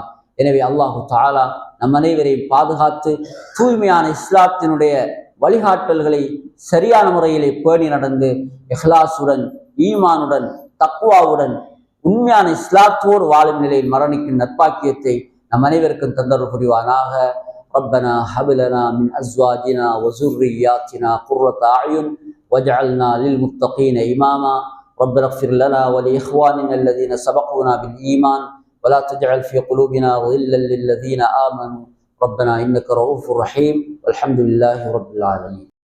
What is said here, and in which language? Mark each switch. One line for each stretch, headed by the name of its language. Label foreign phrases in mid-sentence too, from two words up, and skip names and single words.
Tamil: எனவே அல்லாஹு தஆலா நம் அனைவரையும் பாதுகாத்து தூய்மையான இஸ்லாத்தினுடைய வழிகாட்டல்களை சரியான முறையிலே பேணி நடந்து இஹ்லாசுடன், ஈமானுடன், தக்வாவுடன், உண்மையான இஸ்லாத்தோடு வாழும் நிலையில் மரணிக்கும் நற்பாக்கியத்தை நம் அனைவருக்கும் தந்தருள் புரிவானாக.
Arabic: ربنا هب لنا من ازواجنا وذرياتنا قرة اعين واجعلنا للمتقين اماما. ربنا اغفر لنا ولاخواننا الذين سبقونا بالايمان ولا تجعل في قلوبنا غلا للذين امنوا ربنا انك رؤوف رحيم والحمد لله رب العالمين.